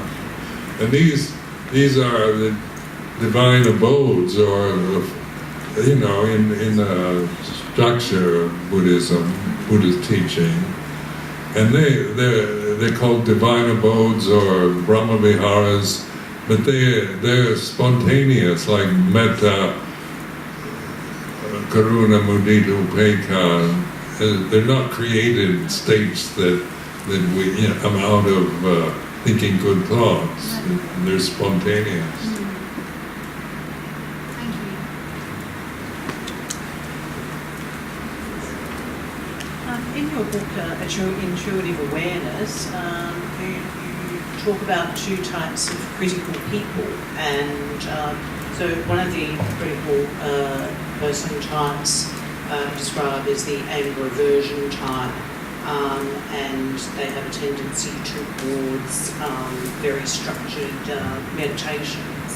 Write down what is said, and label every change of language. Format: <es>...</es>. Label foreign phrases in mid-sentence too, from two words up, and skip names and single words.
<en>And these are the divine abodes, or in the structure of Buddhism, Buddhist teaching, and they're called divine abodes or Brahma Viharas, but they're spontaneous, like</en> <pi>metta, karuna, mudita, upekkha.</pi> <en>They're not created states that we come out of thinking good thoughts. They're spontaneous. Thank you. In your book, Intuitive Awareness, you talk about two types of critical people, and so one of the critical person types described as the anger aversion type, and they have a tendency towards very structured meditations.</en>